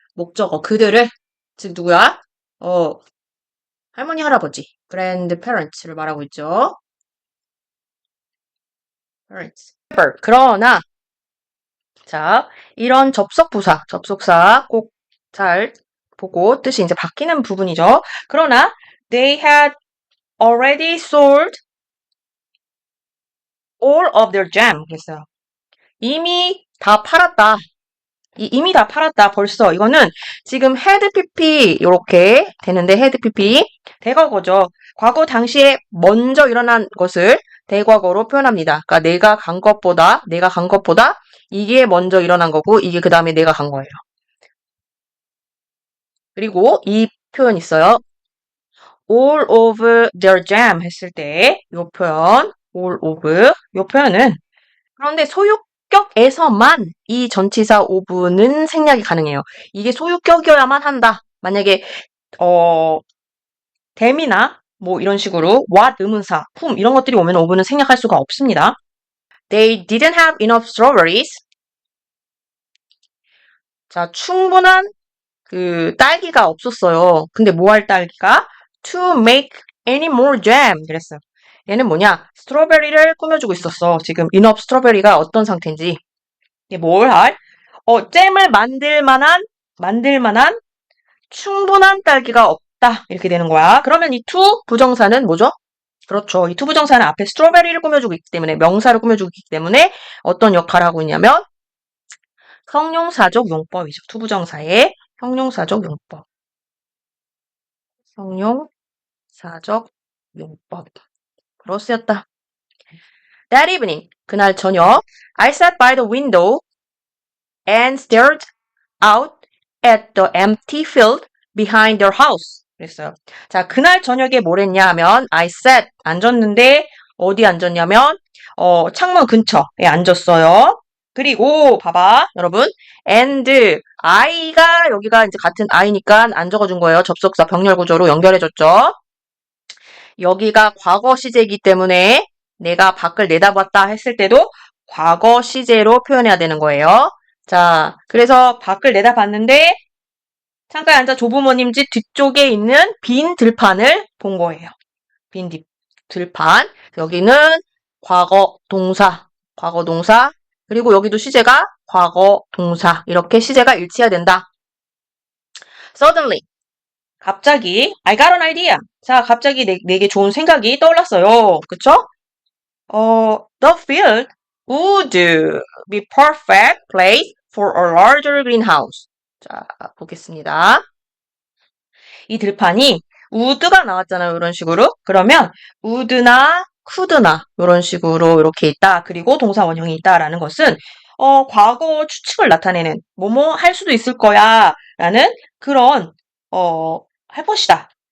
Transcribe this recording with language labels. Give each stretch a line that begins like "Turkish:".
Korean: 목적어, 그들을, 즉 누구야? 할머니, 할아버지, grandparents를 말하고 있죠.
English: parents.
Korean: 그러나, 자, 이런 접속부사, 접속사 꼭 잘 보고 뜻이 이제 바뀌는 부분이죠. 그러나,
English: they had already sold all of their jam.
Korean: 그랬어요. 이미 다 팔았다. 이미 다 팔았다. 벌써. 이거는 지금 had pp 이렇게 되는데 had pp 대과거죠. 과거 당시에 먼저 일어난 것을 대과거로 표현합니다. 그러니까 내가 간 것보다 이게 먼저 일어난 거고 이게 그 다음에 내가 간 거예요. 그리고 이 표현 있어요.
English: all of their jam
Korean: 했을 때 이 표현 all of 이 표현은 그런데 소유격에서만 이 전치사 of는 생략이 가능해요. 이게 소유격이어야만 한다. 만약에 them이나 뭐 이런 식으로 what 의문사, whom 이런 것들이 오면 of는 생략할 수가 없습니다.
English: They didn't have enough strawberries.
Korean: 자, 충분한 딸기가 없었어요. 근데 뭐 할 딸기가?
English: To make any more jam.
Korean: 그랬어요. 얘는 뭐냐? 스트로베리를 꾸며주고 있었어. 지금 enough 스트로베리가 어떤 상태인지. 이게 뭘 할? 잼을 만들 만한 충분한 딸기가 없다. 이렇게 되는 거야. 그러면 이 to 부정사는 뭐죠? 그렇죠. 이 to 부정사는 앞에 스트로베리를 꾸며주고 있기 때문에, 명사를 꾸며주고 있기 때문에 어떤 역할을 하고 있냐면 형용사적 용법이죠. to 부정사의 형용사적 용법. 형용사적 용법. 그로 쓰였다.
English: That evening,
Korean: 그날 저녁,
English: I sat by the window and stared out at the empty field behind their house.
Korean: 그랬어요. 자, 그날 저녁에 뭘 했냐 하면
English: I sat,
Korean: 앉았는데 어디 앉았냐면 창문 근처에 앉았어요. 그리고 봐봐 여러분 and I가 여기가 이제 같은 I니까 안 적어준 거예요. 접속사 병렬 구조로 연결해줬죠. 여기가 과거 시제이기 때문에 내가 밖을 내다봤다 했을 때도 과거 시제로 표현해야 되는 거예요. 자, 그래서 밖을 내다봤는데 창가에 앉아 조부모님 집 뒤쪽에 있는 빈 들판을 본 거예요. 빈 들판. 여기는 과거 동사, 그리고 여기도 시제가 과거 동사. 이렇게 시제가 일치해야 된다.
English: Suddenly,
Korean: 갑자기
English: I got an idea.
Korean: 자, 갑자기 내게 좋은 생각이 떠올랐어요. 그쵸?
English: The field would be perfect place for a larger greenhouse.
Korean: 자, 보겠습니다. 이 들판이 would가 나왔잖아요. 이런 식으로. 그러면 would나 could나 이런 식으로 이렇게 있다. 그리고 동사 원형이 있다라는 것은 과거 추측을 나타내는 뭐뭐 할 수도 있을 거야 라는 그런 할 것이다.